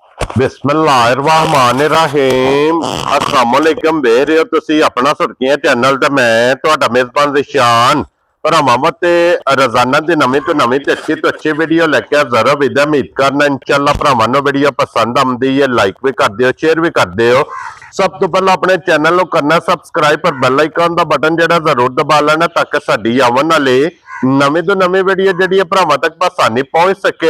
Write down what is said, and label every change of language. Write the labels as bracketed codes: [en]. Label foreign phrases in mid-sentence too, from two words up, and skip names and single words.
[ar] بسم الله الرحمن الرحيم السلام عليكم [pa] ਦੇਖ ਰਹੇ ਹੋ ਤੁਸੀ ਅਪਣਾ ਸੁਰਖੀਆਂ ਚੈਨਲ ਤੇ ਮੈਂ ਤੁਹਾਡਾ ਮੇਜ਼ਬਾਨ ਜ਼ੀਸ਼ਾਨ ਭਰਾਵਾਂ ਤੇ ਰੋਜ਼ਾਨਾ ਦੀ ਨਵੀਂ ਤੋ ਅੱਛੀ ਵੀਡੀਓ ਲੈਕੇ ਹਾਜ਼ਰ ਹੋ। ਉਮੀਦ ਕਰਨਾ ਇੰਸ਼ਾਅੱਲਾਹ ਭਰਾਵਾਂ ਨੂੰ ਵੀਡੀਓ ਪਸੰਦ ਆਉਂਦੀ ਹੈ, ਲਾਈਕ ਭੀ ਕਰ ਦਿਓ, ਸ਼ੇਅਰ ਭੀ ਕਰ ਦਿਓ। ਸਭ ਤੋ ਪਹਿਲਾ ਅਪਣੇ ਚੈਨਲ ਕੋ ਕਰਨਾ ਸਬਸਕ੍ਰਾਈਬ ਪਰ [en] bell icon [pa] ਕਾ ਬਟਨ ਜ਼ਰਾ ਜ਼ਰੂਰ ਦਬਾ ਲੈਣਾ ਤਾਕਿ ਸਾਡੀ ਆਵਣ ਵਾਲੀ ਨਵੀਂ ਤੋ ਨਵੀਂ ਵੀਡੀਓ ਜੀ ਭਰਾਵਾਂ ਤੱਕ ਆਸਾਨੀ ਪਹੁੰਚ ਸਕੇ।